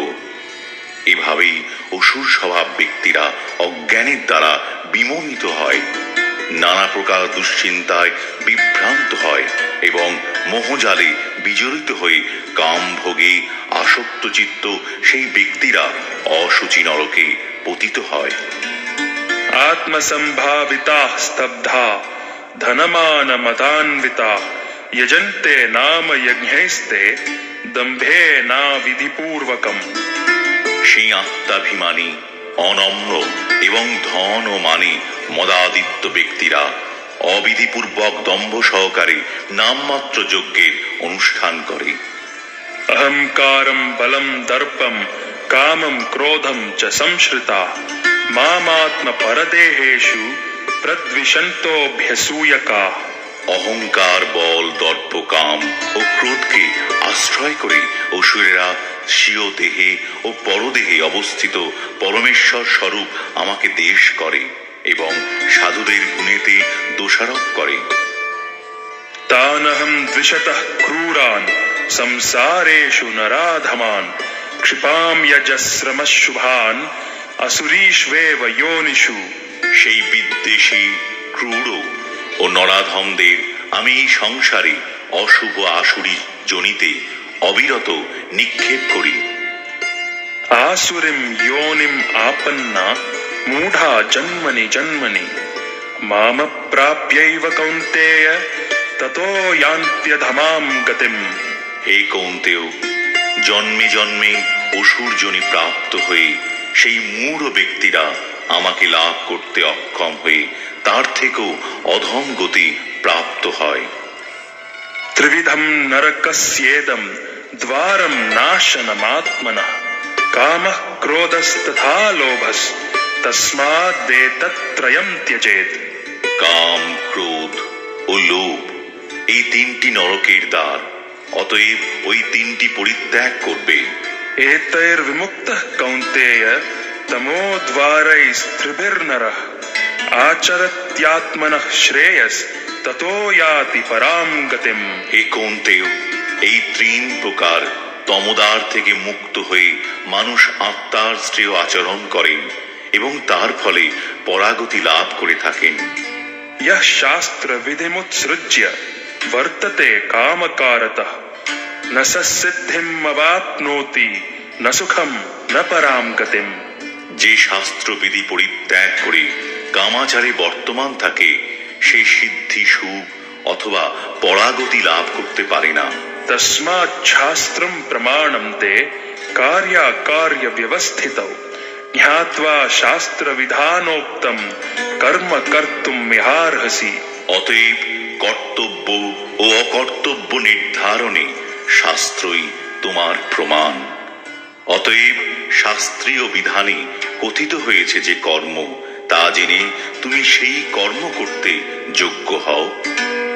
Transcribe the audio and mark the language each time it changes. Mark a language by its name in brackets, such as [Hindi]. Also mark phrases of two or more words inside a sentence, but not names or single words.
[Bangla] এভাবেই অসুর স্বভাব ব্যক্তিরা অজ্ঞানের দ্বারা বিমোহিত হয়, নানা প্রকার দুশ্চিন্তায় বিভ্রান্ত হয় এবং মোহজালে বিজড়িত হয়ে কাম ভোগে আসক্ত চিত্ত সেই ব্যক্তিরা অসুচি নরকে পতিত হয়। [Sanskrit] आत्मसम्भाविताः स्तब्धा धनमानमदान्विताः यजन्ते नाम यज्ञैस्ते दम्भेना विधिपूर्वकम्। [Bangla] সেই আত্মাভিমানী, অনম্র এবং ধন ও মানে মদাদিত্য ব্যক্তিরা অবিধিপূর্বক দম্ভ সহকারে নামমাত্র যজ্ঞের অনুষ্ঠান করে। [Sanskrit] अहंकारं बलं दर्पं कामं क्रोधं च संश्रिता मामात्म परदेहेषु प्रद्विषन्तोऽभ्यसूयकाः। [Bangla] অহংকার, বল, দর্প, কাম ও ক্রোধকে আশ্রয় করে অসুরেরা স্বীয় দেহে ও পরদেহে অবস্থিত পরমেশ্বর স্বরূপ আমাকে দেশ করে এবং সাধুদের গুণেতে দোষারোপ করে। [Sanskrit] तानहं द्विषतः क्रूरान् संसारेषु नराधमान् क्षिपां यजस्रमशुभान् असुरीष्वेव योनिषु। [Bangla] সেই বিদ্বেষী, ক্রূর ও নরাধমদের আমি এই সংসারে অশুভ আসুরি জনিতে অবিরত নিক্ষেপ করি। [Sanskrit] आसुरीं योनिम् आपन्ना मूढा जन्मनि जन्मनि मामप्राप्यैव कौन्तेय ततो यान्त्यधमां गतिम्। [Bangla] হে কৌন্তেয়, জন্মে জন্মে অসুর জনি প্রাপ্ত হয়ে সেই মূঢ় ব্যক্তিরা আমাকে লাভ করতে অক্ষম হয়ে তার থেকেও অধম গতি প্রাপ্ত হয়। [Sanskrit] त्रिविधं नरकस्येदं द्वारं नाशनमात्मनः कामः क्रोधस्तथा लोभस्तस्मादेतत्त्रयं त्यजेत्। [Bangla] কাম, ক্রোধ ও লোভ এই তিনটি নরকের দ্বার, অতএব ওই তিনটি পরিত্যাগ করবে। [Sanskrit] एतैर्विमुक्तः कौन्तेय तमोद्वारैस्त्रिभिर्नरः आचरत्यात्मनः श्रेयस्ततो याति परां गतिम्। [Bangla] হে কৌন্তেয়, এই তিন প্রকার তমোদ্বার থেকে মুক্ত হয়ে মানুষ আত্মার শ্রেয় আচরণ করেন এবং তার ফলে পরাগতি লাভ করে থাকেন। [Sanskrit] यः शास्त्रविधिमुत्सृज्य वर्तते कामकारतः न स सिद्धिम् अवाप्नोति न सुखम न पराम गतिम। [Bangla] যে শাস্ত্রবিধি পরিত্যাগ করে কামাচারে বর্তমান থাকে সেই সিদ্ধি সুখ অথবা পরাগতি লাভ করতে পারে না। [Sanskrit] तस्मात् शास्त्रं प्रमाणं ते कार्याकार्य व्यवस्थितौ ज्ञात्वा शास्त्र विधानोक्तं कर्म कर्तुम् मिहार्हसि। [Bangla] অতএব কর্তব্য ও অকর্তব্য নির্ধারণে শাস্ত্রই তোমার প্রমাণ। অতএব শাস্ত্রীয় বিধানে কথিত হয়েছে যে কর্ম, তা জেনে তুমি সেই কর্ম করতে যোগ্য হও।